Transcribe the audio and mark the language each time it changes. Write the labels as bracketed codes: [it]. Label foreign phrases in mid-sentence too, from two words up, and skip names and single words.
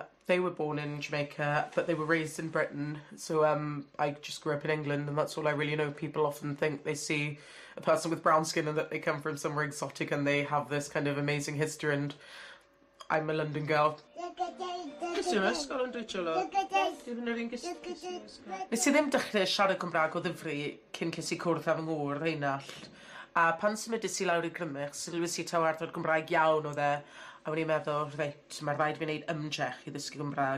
[en] They were born in Jamaica, but they were raised in Britain. So I just grew up in England, and that's all I really know. People often think they see a person with brown skin and that they come from somewhere exotic and they have this kind of amazing history, and I'm a London girl. [cy] Nes i ddim dechrau siarad Cymraeg o ddifri cyn ces i cwrdd â fy ngŵr, Reinald. A pan symudais i lawr i Grymych, sylwys i taw arddod Gymraeg iawn o dde, a wna'n i'n meddwl, reit, mae'r rhaid fi wneud ymdrech i ddysgu Gymraeg.